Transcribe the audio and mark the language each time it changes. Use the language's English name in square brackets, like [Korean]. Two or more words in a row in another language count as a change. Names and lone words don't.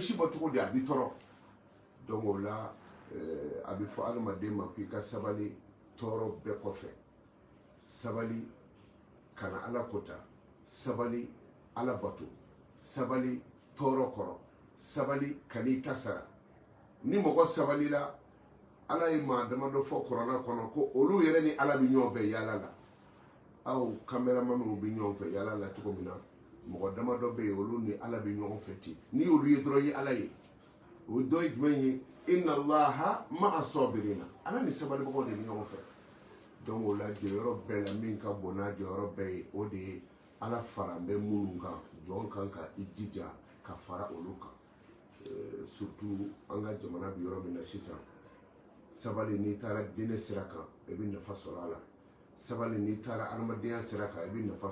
[Bambara] si bɔ cogo di a bɛ tɔrɔ donc o la a bɛ fɔ adamaden ma k'i ka sabali tɔɔrɔ bɛɛ kɔfɛ sabali kana Ala kota sabali Ala bato sabali tɔɔrɔ kɔrɔ sabali kan'i ta sara ni mɔgɔ sabali la Ala ye maa damadɔ fɔ kuranɛ kɔnɔ ko olu yɛrɛ ni Ala bɛ ɲɔgɔn fɛ yaala la aw kameramanw bɛ ɲɔgɔn fɛ yaala la cogo min na mɔgɔ damadɔ bɛ yen olu ni Ala bɛ ɲɔgɔn fɛ ten ni olu ye dɔrɔn ye Ala ye o dɔ ye jumɛn ye [Arabic] إن الله مع الصابرين [Bambara] Ala ni sabalibagaw de bɛ ɲɔgɔn fɛ donc o la jɔyɔrɔ bɛɛ la min ka bon n'a jɔyɔrɔ bɛɛ ye o de ye Ala fara n bɛ minnu kan jɔn kan ka i jija ka fara olu kan surtout an ka jamana bɛ yɔrɔ min na sisan sabali n'i taara diinɛ sira kan i bɛ nafa sɔrɔ a la sabali n'i taara adamadenya sira kan i bɛ nafa